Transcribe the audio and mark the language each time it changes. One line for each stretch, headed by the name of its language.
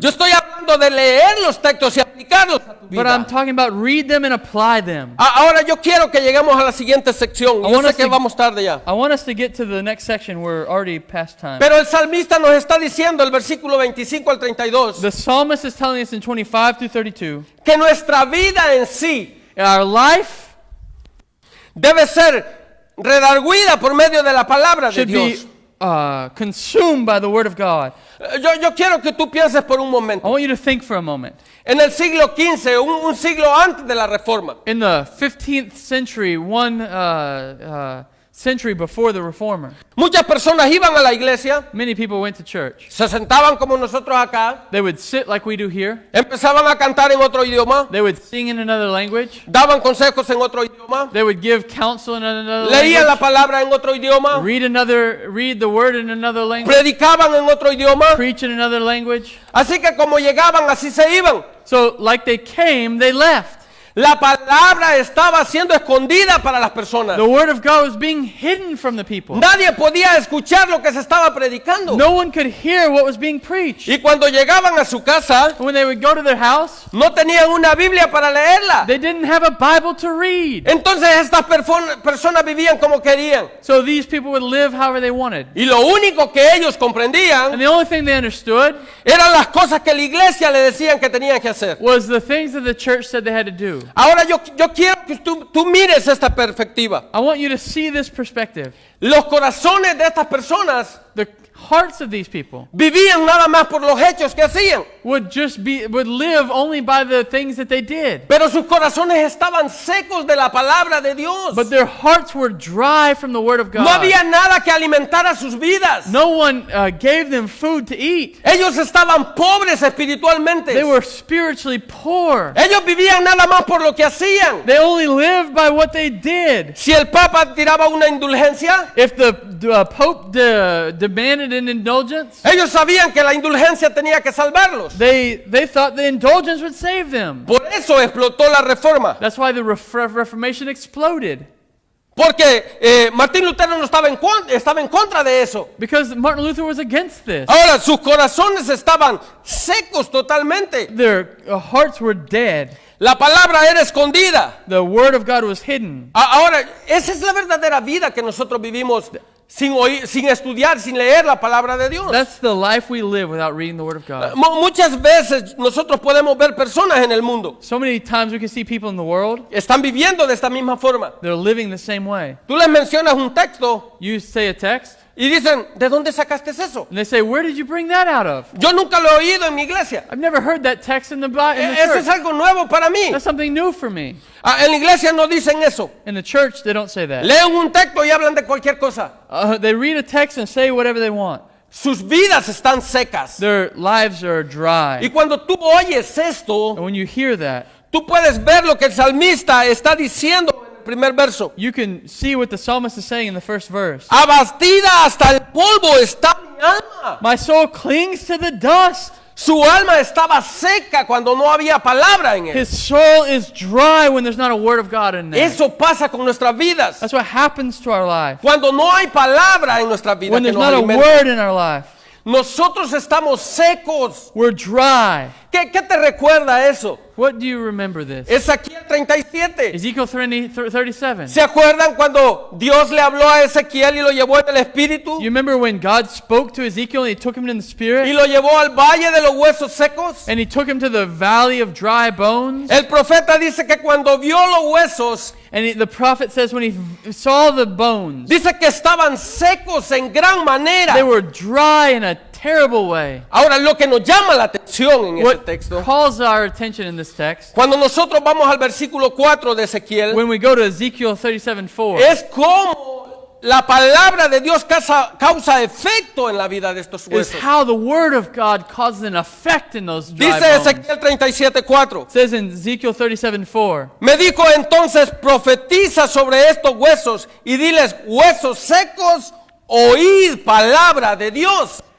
Spanish: Yo estoy hablando de leer los textos y aplicarlos a tu
English: but I'm
Spanish: vida.
English: talking about read them and apply them.
Spanish: Ahora yo quiero que lleguemos a la siguiente sección.
English: I want
Spanish: sé
English: us
Spanish: que
English: to-
Spanish: vamos tarde ya.
English: I want us to get to the next section. We're already past time.
Spanish: Pero el salmista nos está diciendo, el versículo 25 al 32,
English: The psalmist is telling us in 25 through 32,
Spanish: que nuestra vida en sí
English: our life
Spanish: debe ser redarguida por medio de la palabra de
English: should
Spanish: Dios.
English: be consumed by the word of God.
Spanish: Yo quiero que tú pienses por un
English: I
Spanish: momento.
English: want you to think for a moment.
Spanish: En el siglo XV, un siglo antes de la Reforma,
English: In the 15th century, one century before the Reformer,
Spanish: muchas personas iban a la iglesia,
English: many people went to church.
Spanish: se sentaban como nosotros acá,
English: They would sit like we do here.
Spanish: empezaban a cantar en otro idioma,
English: They would sing in another language.
Spanish: daban consejos en otro idioma,
English: They would give counsel in another
Spanish: leían la
English: language.
Spanish: palabra en otro idioma,
English: Read the word in another language.
Spanish: predicaban en otro idioma.
English: Preach in another language.
Spanish: Así que como llegaban, así se iban.
English: So like they came, they left.
Spanish: La palabra estaba siendo escondida para las personas.
English: The word of God was being hidden from the people.
Spanish: Nadie podía escuchar lo que se estaba predicando.
English: No one could hear what was being preached.
Spanish: Y cuando llegaban a su casa,
English: And when they would go to their house,
Spanish: no tenían una Biblia para leerla.
English: they didn't have a Bible to read.
Spanish: Entonces estas personas vivían como querían.
English: So these people would live however they wanted.
Spanish: Y lo único que ellos comprendían
English: And the only thing they understood
Spanish: eran las cosas que la iglesia le decían que tenían que hacer.
English: was the things that the church said they had to do.
Spanish: Ahora yo quiero que tú mires esta perspectiva.
English: I want you to see this perspective.
Spanish: Los corazones de estas personas
English: The hearts of these people
Spanish: vivían nada más por los hechos que hacían.
English: would live only by the things that they did.
Spanish: Pero sus corazones estaban secos de la palabra de Dios.
English: But their hearts were dry from the word of
Spanish: No había nada que alimentara sus vidas.
English: No one gave them food to eat.
Spanish: Ellos estaban pobres espiritualmente.
English: They were spiritually poor.
Spanish: Ellos vivían nada más por lo que hacían.
English: They only lived by what they did.
Spanish: Si el Papa tiraba una indulgencia,
English: If the Pope demanded an indulgence,
Spanish: ellos sabían que la indulgencia tenía que salvarlos.
English: they thought the indulgence would save them.
Spanish: Por eso explotó la reforma.
English: That's why the Reformation exploded.
Spanish: Porque Martín Lutero no estaba en contra de eso.
English: Because Martin Luther was against this.
Spanish: Ahora, sus corazones estaban secos totalmente.
English: Their hearts were dead.
Spanish: La palabra era escondida.
English: The word of God was hidden.
Spanish: Ahora, esa es la verdadera vida que nosotros vivimos sin oír, sin estudiar, sin leer la palabra de Dios.
English: That's the life we live without reading the word of God.
Spanish: Muchas veces nosotros podemos ver personas en el mundo.
English: So many times we can see people in the world,
Spanish: Están viviendo de esta misma forma.
English: they're living the same way.
Spanish: Tú les mencionas un texto
English: You say a text,
Spanish: y dicen, ¿de dónde sacaste eso?
English: and they say, where did you bring that out of?
Spanish: Yo nunca lo he oído en mi iglesia.
English: I've never heard that text in the
Spanish: Eso es
English: church.
Spanish: algo nuevo para mí.
English: That's something new for me.
Spanish: En la iglesia no dicen eso.
English: In the church, they don't say that.
Spanish: Leen un texto y hablan de cualquier cosa.
English: They read a text and say whatever they want.
Spanish: Sus vidas están secas.
English: Their lives are
Spanish: Y
English: dry.
Spanish: cuando tú oyes esto,
English: And when you hear that,
Spanish: tú puedes ver lo que el salmista está diciendo en el primer verso.
English: you can see what the psalmist is saying in the first verse.
Spanish: Abatida hasta el polvo está mi alma.
English: My soul clings to the dust.
Spanish: Su alma estaba seca cuando no había palabra en él.
English: His soul is dry when there's not a word of God in there.
Spanish: Eso pasa con nuestras vidas.
English: That's what happens to our life.
Spanish: Cuando no hay palabra en nuestras vidas
English: When
Spanish: que
English: there's
Spanish: nos
English: not a
Spanish: alimenta.
English: word in our life,
Spanish: Nosotros estamos secos.
English: we're dry.
Spanish: ¿Qué te recuerda eso?
English: What do you remember this?
Spanish: Ezequiel 37.
English: Ezekiel 37.
Spanish: ¿Se acuerdan cuando Dios le habló a Ezequiel y lo llevó en el espíritu?
English: You remember when God spoke to Ezekiel and he took him in the spirit?
Spanish: lo llevó al valle de los huesos secos.
English: And he took him to the valley of dry bones?
Spanish: El profeta dice que cuando vio los huesos,
English: And the prophet says when he saw the bones,
Spanish: dice que estaban secos en gran manera.
English: they were dry in a terrible way.
Spanish: Ahora, lo que nos llama la atención en ese
English: What
Spanish: texto,
English: calls our attention in this text,
Spanish: cuando nosotros vamos al versículo 4 de Ezequiel,
English: when we go to Ezekiel 37:4,
Spanish: es como la palabra de Dios causa efecto en la vida de estos
English: is
Spanish: huesos.
English: how the word of God causes an effect in those dry
Spanish: Dice
English: bones.
Spanish: Ezequiel 37:4.
English: It says in Ezekiel 37:4,
Spanish: Me dijo entonces, profetiza sobre estos huesos y diles, huesos secos, oíd palabra de Dios.